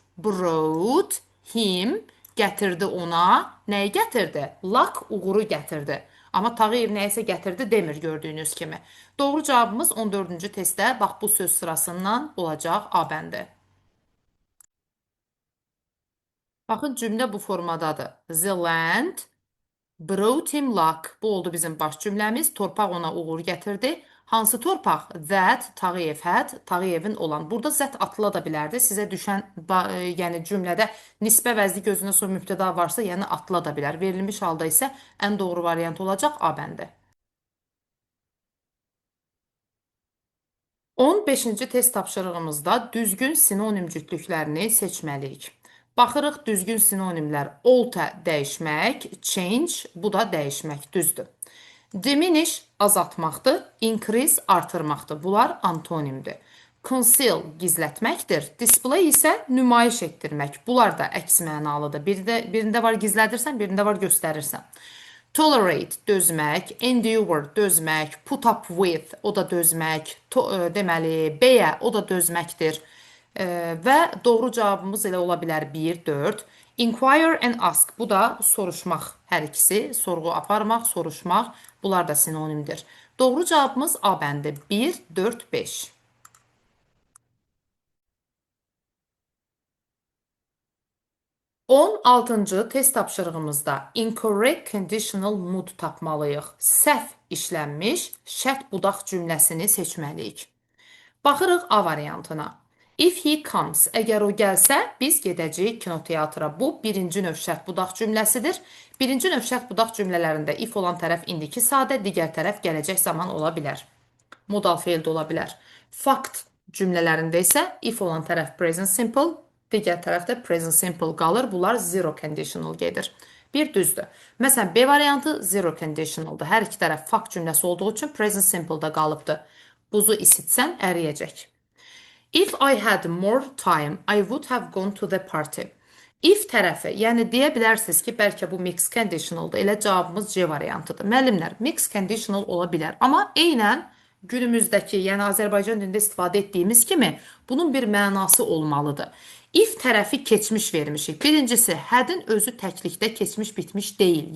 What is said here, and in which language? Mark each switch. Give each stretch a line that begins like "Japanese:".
English: Brought him,
Azerbaijani: gətirdi ona. Nəyi gətirdi? Luck, uğuru gətirdi. Amma Tağıyev nəyisə gətirdi demir gördüyünüz kimi. Doğru cavabımız 14-cü testdə bax bu söz sırasından olacaq A bəndi. Baxın cümlə bu formadadır.
English: The land brought him luck.
Azerbaijani: Bu oldu bizim baş cümləmiz. Torpaq ona uğur gətirdi. Hansı torpaq?
English: That Tağıyev had.
Azerbaijani: Tağıyevin olan. Burada zət atıla da bilərdi. Sizə düşən yəni cümlədə nisbə vəzli gözünə sonra mübtəda varsa, yəni atıla da bilər. Verilmiş halda isə ən doğru variant olacaq A bəndi. 15-ci test tapşırığımızda düzgün sinonim cütlüklərini seçməliyik. Baxırıq düzgün sinonimlər alter dəyişmək, change bu da dəyişmək düzdür. Diminish azaltmaqdır, increase artırmaqdır. Bunlar antonimdir. Conceal gizlətməkdir, display isə nümayiş etdirmək. Bunlar da əks mənalıdır. Birində var gizlədirsən, birində var göstərirsən. Tolerate dözmək, endure dözmək, put up with o da dözmək, deməli bear o da dözməkdir. Və doğru cavabımız elə ola bilər 1, 4.
English: Inquire and ask
Azerbaijani: bu da soruşmaq hər ikisi, sorğu aparmaq, soruşmaq bunlar da sinonimdir. Doğru cavabımız A bəndi 1, 4, 5. 16-cı test tapşırığımızda
English: incorrect conditional mood
Azerbaijani: tapmalıyıq. Səhv işlənmiş şərt budaq cümləsini seçməliyik. Baxırıq A variantına.
English: If he comes,
Azerbaijani: əgər o gəlsə, biz gedəcəyik kinoteatra. Bu birinci növ şərt budaq cümləsidir. Birinci növ şərt budaq cümlələrində if olan tərəf indiki sadə, digər tərəf gələcək zaman ola bilər. Modal feil də ola bilər. Fact cümlələrində isə if olan tərəf present simple, digər tərəfdə present simple qalır. Bunlar zero conditional gedir. Bir düzdür. Məsələn, B variantı zero conditionaldır. Hər iki tərəf fact cümləsi olduğu üçün present simple-da qalıbdır. Buzu isitsən əriyəcək.
English: If I had more time, I would have gone to the party.
Azerbaijani: If tərəfi, yəni deyə bilərsiniz ki, bəlkə bu mixed conditionaldır. Elə cavabımız C variantıdır. Müəllimlər, mixed conditional ola bilər. Amma eynən günümüzdəki, yəni Azərbaycan dilində istifadə etdiyimiz kimi bunun bir mənası olmalıdır. If tərəfi keçmiş vermişik. Birincisi, had-in özü təklikdə keçmiş bitmiş deyil.